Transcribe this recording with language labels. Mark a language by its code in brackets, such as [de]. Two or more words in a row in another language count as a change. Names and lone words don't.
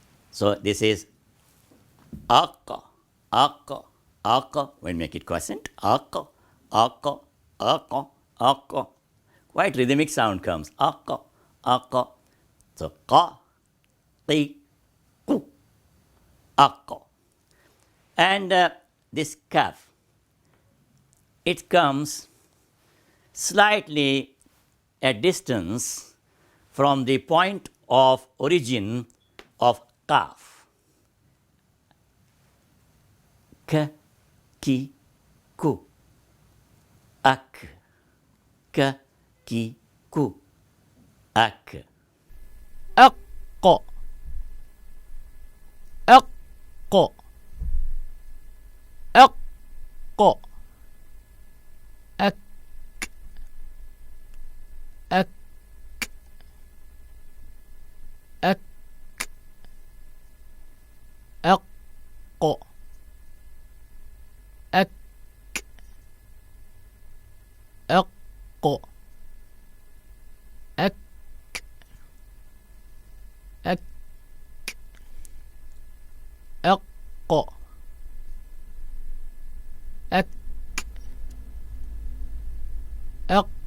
[en] So this is akka, akka, akka. When make it quiescent, akka, akka, akka, akka. Quite rhythmic sound comes. Akka, akka. So ka, ti, ku, akka. And this kaaf, it comes slightly a distance from the point of origin of qaaf. K, ki, ku. Ak, k, ki, ku. Ak. [ar] أق أق أق أك أك أك أق أك أق أك أك أق أك أق.